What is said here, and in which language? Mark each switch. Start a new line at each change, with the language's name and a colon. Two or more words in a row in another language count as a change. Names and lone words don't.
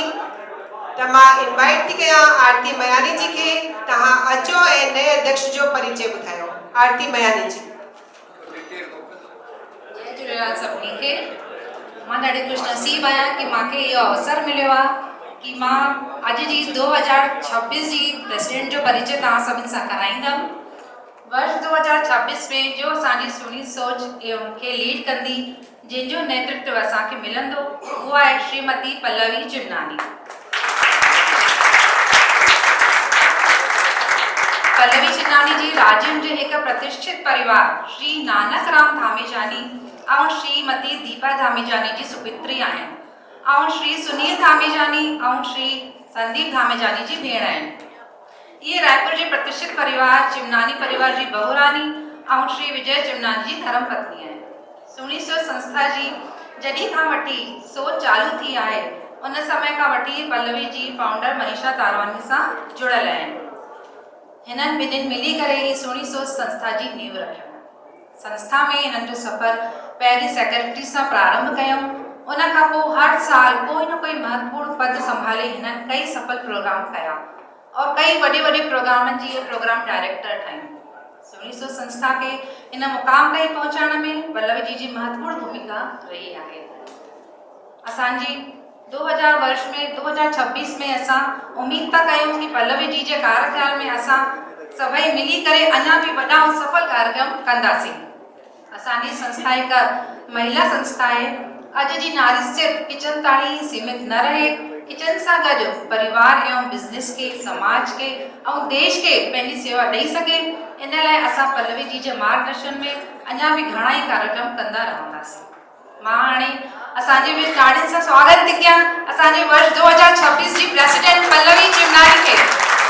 Sindhi: त मां इनवाइट थी कयां आरती मयानी जी खे। तव्हां अचो ऐं नए अध्यक्ष जो परिचय ॿुधायो। आरती मयानी जी। जय झूलेलाल सभिनी खे। मां ॾाढी ख़ुशनसीब आहियां कि मूंखे इहो अवसर मिलियो आहे कि मां अॼु जी 2026 जी प्रेसिडेंट जो परिचय तव्हां सभिनी सां कराईंदमि। वर्ष 2026 में जो असांजी सुहिणी सोच खे लीड कंदी, जंहिंजो नेतृत्व असांखे मिलंदो, उहो आहे श्रीमती पल्लवी चिमनानी। पल्लवी चिमनानी जी राज्यनि जे हिकु प्रतिष्ठित परिवार श्री नानक राम धामेजानी ऐं श्रीमती दीपा धामेजानी जी सुपुत्री आहिनि ऐं श्री सुनील धामेजानी ऐं श्री संदीप धामेजानी जी भेण आहिनि। ये रायपुर जे प्रतिष्ठित परिवार चिमनानी परिवार जी बहुरानी ऐं श्री विजय चिमनानी जी धर्मपत्नी आहिनि। सुहिणी सोच संस्था जी जॾहिं खां वठी सोच चालू थी आहे उन समय खां वठी पल्लवी जी फाउंडर मनीषा तारवानी सां जुड़ियल आहिनि। हिननि ॿिन्हिनि मिली करे ही सुहिणी सोच संस्था जी नींव रखियो। संस्था में हिननि जो सफ़र पहिरीं सेक्रेटरी सां प्रारंभ कयूं। उन खां पोइ हर साल कोई न कोई महत्वपूर्ण पद संभाले हिननि कई सफल प्रोग्राम कया और कई वॾे वॾे प्रोग्रामनि जी
English: program director
Sindhi: ठहियूं। सुहिणी सोच संस्था खे इन मुक़ाम ताईं पहुचाइण में पल्लवी जी महत्वपूर्ण भूमिका रही आहे। असांजी 2026 में असां उम्मीद था कयूं कि पल्लवी जी जे कार्यकाल में असां सभई मिली करे अञा भी वॾा ऐं सफल कार्यक्रम कंदासीं। असांजी संस्था हिकु महिला संस्था आहे। अॼु जी नारी सिर्फ़ किचन ताईं सीमित न रहे, किचन सां गॾु परिवार
Hindi: एवं बिज़नेस के, समाज के और देश के
Sindhi: पंहिंजी सेवा ॾेई सघे। इन लाइ असां पल्लवी जी जे मार्गदर्शन में अञा भी घणा ई कार्यक्रम कंदा रहंदासीं। मां हाणे असांजे बीच ताड़ियुनि सां स्वागत थी कयां असांजे वर्ष 2026 जी प्रेसिडेंट पल्लवी चिमनानी खे।